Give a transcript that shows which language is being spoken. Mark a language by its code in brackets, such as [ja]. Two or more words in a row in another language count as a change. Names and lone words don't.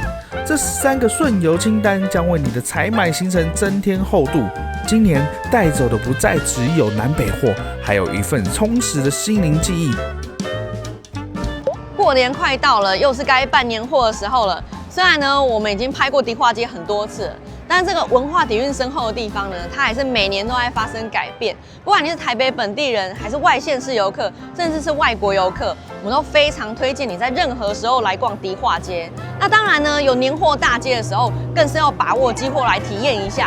[zh] 這13個順遊清單將為你的採買行程增添厚度。今年帶走的不再只有南北貨，還有一份充實的心靈記憶。過年快到了，又是該辦年貨的時候了。雖然呢，我們已經拍過迪化街很多次了，但是這個文化底蘊深厚的地方呢，它還是每年都在發生改变。不管你是台北本地人，還是外縣市遊客，甚至是外國遊客，我們都非常推薦你在任何時候來逛迪化街。那当然呢，有年貨大街的時候，更是要把握機會來體驗一下。